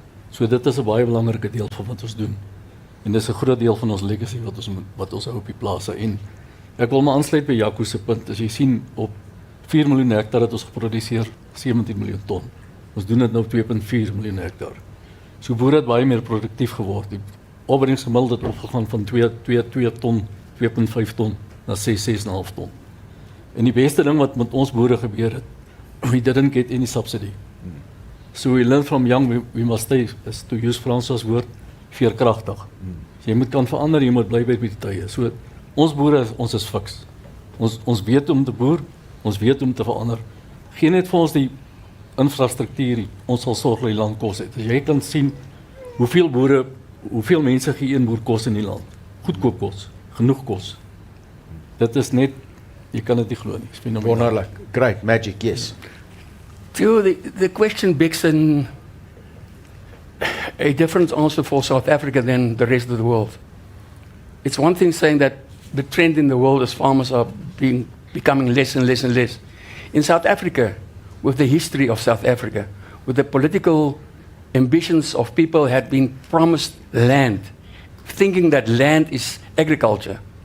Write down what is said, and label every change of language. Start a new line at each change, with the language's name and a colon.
Afrikaans: So dit is 'n baie belangrike deel van wat ons doen. En dis 'n groot deel van ons legacy wat ons hou op die plase. En ek wil maar aansluit by Jaco se punt. As jy sien, op 4 miljoen hektaar het ons geproduseer 17 miljoen ton. Ons doen dit nou op 2.4 miljoen hektaar. So boere het baie meer produktief geword. Die opbrengsgemiddeld het opgegaan van 2 ton, 2.5 ton na 6,5 ton. En die beste ding wat met ons boere gebeur het,
English: we didn't get any subsidy. So we learn from young, we must stay, as to use Francois
Afrikaans: woord, veerkragtig. So jy moet kan verander, jy moet bly by die tye. So ons boere, ons is fiks. Ons weet om te boer, ons weet om te verander. Geen net vir ons die infrastruktuur, ons sal sorg dat die land kos het. As jy kan sien hoeveel boere, hoeveel mense gee een boer kos in die land. Goedkoop kos, genoeg kos. Dit is net, jy kan dit nie glo nie. Is fenomenaal. Wonderlik.
English: Great, magic, yes. The question begs a different answer for South Africa than the rest of the world. It's one thing saying that the trend in the world is farmers are becoming less and less and less. In South Africa, with the history of South Africa, with the political ambitions of people had been promised land, thinking that land is agriculture.